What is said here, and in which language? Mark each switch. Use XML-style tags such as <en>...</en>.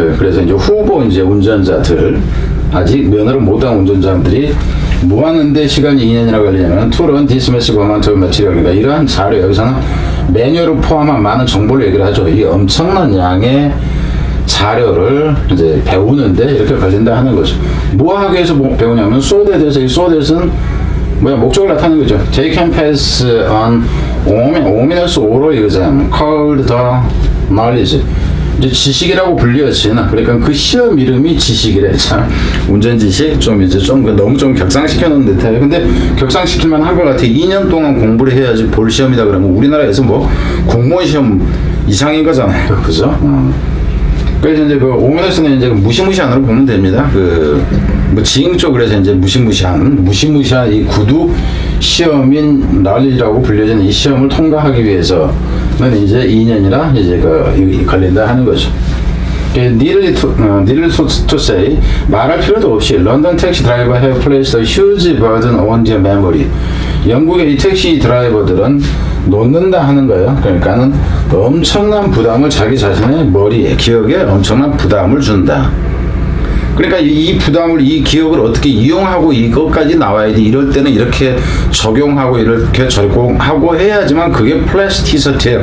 <ko>그래서 이제 후보 이제 운전자들 아직 면허를 못한 운전자들이 뭐 하는데 시간이 2년이나 걸리냐면</ko> <en>to run this massive amount of material</en> <ko>그러니까 이러한 자료 여기서는 매뉴얼을 포함한 많은 정보를 얘기를 하죠. 이 엄청난 양의 자료를 이제 배우는데 이렇게 걸린다 하는 거죠. 뭐 하기 위해서 배우냐면 so that에서 이 so that은 뭐야 목적을 나타내는 거죠.</ko> <en>They can pass on ominous oral exam called the knowledge.</en> <ko>이제 지식이라고 불리어지나 그러니까 그 시험 이름이 지식이래. 참 운전 지식 좀 이제 좀 너무 좀 격상시켜 놓은 듯해요. 근데 격상시킬만 한 것 같아. 2년 동안 공부를 해야지 볼 시험이다 그러면 우리나라에서 뭐 공무원 시험 이상인 거잖아요, 그죠? 그래서 이제 그 오미너스는 이제 무시무시한으로 보면 됩니다. 그 뭐 지ing 쪽으로 해서 이제 무시무시한 이 구두 시험인 널리라고 불려진 이 시험을 통과하기 위해서는 이제 2년이나 이제 그 걸린다 하는 거죠.</ko> <en>needless to say</en> <ko>말할 필요도 없이 런던 택시 드라이버</ko> <en>have placed a huge burden on their memory.</en> <ko>영국의 이 택시 드라이버들은 놓는다 하는 거예요. 그러니까는 엄청난 부담을 자기 자신의 머리에 기억에 엄청난 부담을 준다. 그러니까 이 부담을 이 기억을 어떻게 이용하고 이것까지 나와야 돼. 이럴 때는 이렇게 적용하고 이렇게 적용하고 해야지만 그게 플라스티시티예요.</ko>